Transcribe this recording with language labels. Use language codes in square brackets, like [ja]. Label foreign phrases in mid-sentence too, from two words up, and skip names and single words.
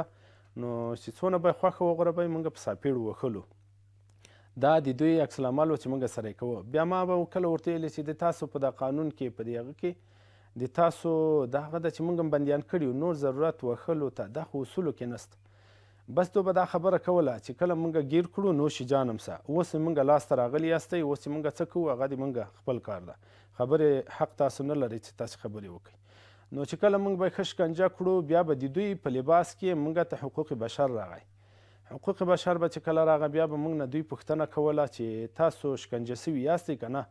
[ps] نو چې څونه به یې خوښه وغوړوی، موږ په ساپېړو وهلو. دا د دوی عکس العمل و چې موږ سره یې کوو. بیا ما به کله ورته ویلې چې د تاسو په دا قانون کې، په دې هغه کې د تاسو دا هغه ده چې موږ هم بندیان کړي یو، نور ضرورت وهلو ته دا خو اصولو کې نسته. بس تو به دا خبره کوله چې کله موږ ګیر کړو نوش جانم سه، اوس موږ لاس ته راغلي یاستئ، اوس موږ څه کوو هغه د موږ خپل کار ده، خبرې حق تاسو نه لرئ چې تاسې خبرې وکړئ. نو چې کله موږ به یې ښه شکنجه کړو، بیا به د دوی په لباس کې موږ ته [fa] حقوق بشر [ps] راغی. [fa] حقوق بشر [ps] به چې کله راغی، بیا به موږ نه دوی پوښتنه کوله چې تاسو شکنجه سوي یاستئ که نه.